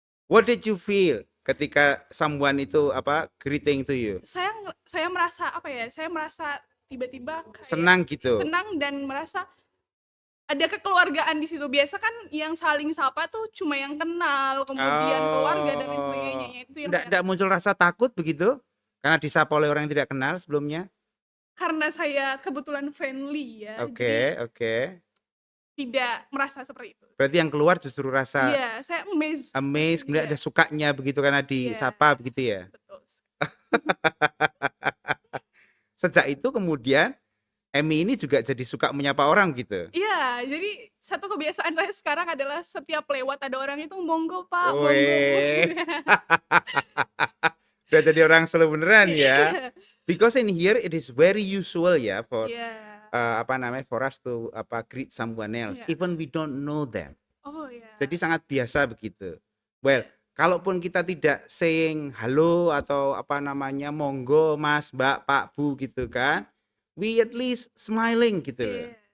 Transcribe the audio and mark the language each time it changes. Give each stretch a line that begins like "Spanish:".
English: What did you feel
Indonesian: ketika
English: someone
Indonesian: itu
English: greeting to you?
Indonesian: Saya merasa saya merasa tiba-tiba kayak senang gitu. Senang dan merasa ada kekeluargaan di situ. Biasa kan yang saling sapa tuh cuma yang kenal, kemudian keluarga dan lain sebagainya. Itu yang enggak muncul rasa takut begitu? Karena disapa oleh orang yang tidak kenal sebelumnya? Karena saya kebetulan friendly ya. Oke. Tidak merasa seperti itu. Berarti yang keluar justru rasa saya amazed, kemudian ada sukanya begitu karena disapa begitu ya. Betul. Sejak itu kemudian Amy ini juga jadi suka menyapa orang gitu. Iya, jadi satu kebiasaan saya sekarang adalah setiap lewat ada orang itu
Javanese: monggo Pak, monggo.
Indonesian: Udah jadi orang Solo beneran ya.
English: Because in here it is very usual ya for for us to greet someone else, even we don't know them.
Indonesian: Jadi sangat biasa begitu.
English: Well,
Indonesian: kalaupun kita tidak
English: saying
Indonesian: halo atau monggo, mas, mbak, pak, bu gitu kan,
English: we at least smiling
Indonesian: gitu loh.